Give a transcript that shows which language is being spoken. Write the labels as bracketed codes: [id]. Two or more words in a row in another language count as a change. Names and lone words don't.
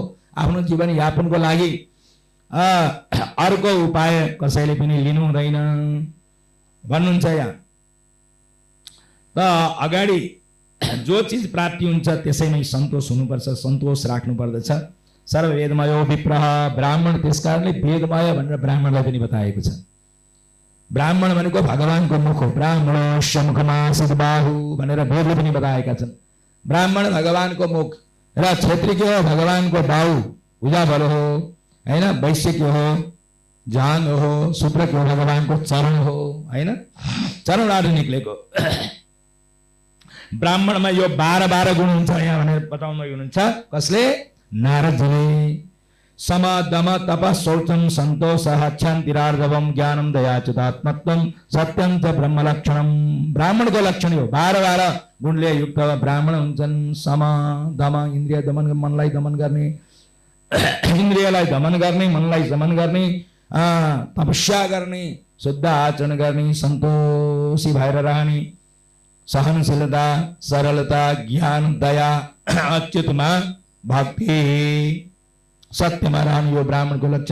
[ne] आफ्नो जीवन यापनको लागि अर्को उपाय कसैले पनि लिनु हुँदैन भन्नुहुन्छ यहाँ। त अगाडि जो चिज प्राप्ति हुन्छ त्यसैमै सन्तोष हुनुपर्छ, सन्तोष राख्नु पर्दछ। [sa] सर्व वेदमय विप्रह। [ne] ब्राह्मण त्यसकारणले वेदमय भनेर ब्राह्मणलाई पनि बताएको छ। ब्राह्मण भनेको भगवानको मुख हो। [sa] ब्राह्मणस्य मुखमासीत् बाहु [ne] भनेर वेदले पनि बताएका छन्। ब्राह्मण भगवानको मुख र क्षेत्री के हो? भगवानको बाहु भुजाबल हो हैन। वैश्य के हो? जान हो। शूद्र के हो? भगवानको चरण हो हैन, चरणबाट निक्लेको। ब्राह्मणमा यो 12 गुण हुन्छ यहाँ भनेर बताउनु हुनुहुन्छ। कसले? नारदजीले। [sa] सम दम तप शौचम सन्तोषः क्षान्तिरार्जवम ज्ञानम दया चिदात्मत्वम सत्यं च ब्रह्म लक्षणम। [ne] ब्राह्मणको लक्षण हो। 12 गुणले युक्त ब्राह्मण हुन्छन्। सम दम इन्द्रिय दमन, मनलाई दमन गर्ने, इन्द्रियलाई दमन गर्ने, मनलाई दमन गर्ने, तपस्या गर्ने, शुद्ध आचरण गर्ने, सन्तोषी भएर रहने, सहनशीलता, सरलता, ज्ञान, दया, अच्युतमा भक्ति, सत्यमा रहनु यो ब्राह्मणको लक्षण।